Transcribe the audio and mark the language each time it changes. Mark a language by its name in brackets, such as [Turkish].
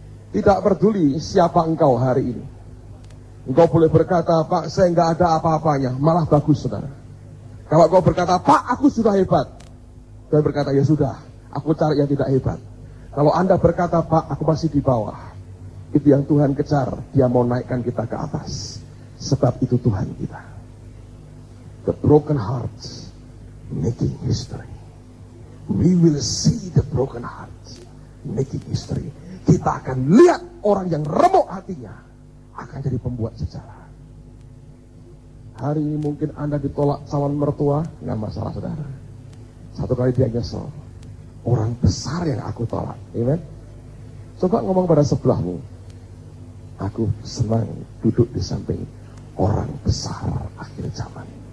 [Indonesian] Tidak peduli siapa engkau hari ini. Engkau boleh berkata, Pak, saya nggak ada apa-apanya, malah bagus, saudara. Kalau engkau berkata, Pak, aku sudah hebat, saya berkata, ya sudah, aku cari yang tidak hebat. Kalau Anda berkata, Pak, aku masih di bawah, itu yang Tuhan kejar, Dia mau naikkan kita ke atas. Sebab itu Tuhan kita. [English] The broken hearts making history. We will see the broken hearts making history. [Indonesian] Kita akan lihat orang yang remuk hatinya akan jadi pembuat sejarah. Hari ini mungkin Anda ditolak calon mertua, nggak masalah, saudara. Satu kali dia nyesel, orang besar yang aku tolak. Amen. Coba ngomong pada sebelahmu, aku senang duduk di samping orang besar akhir zaman.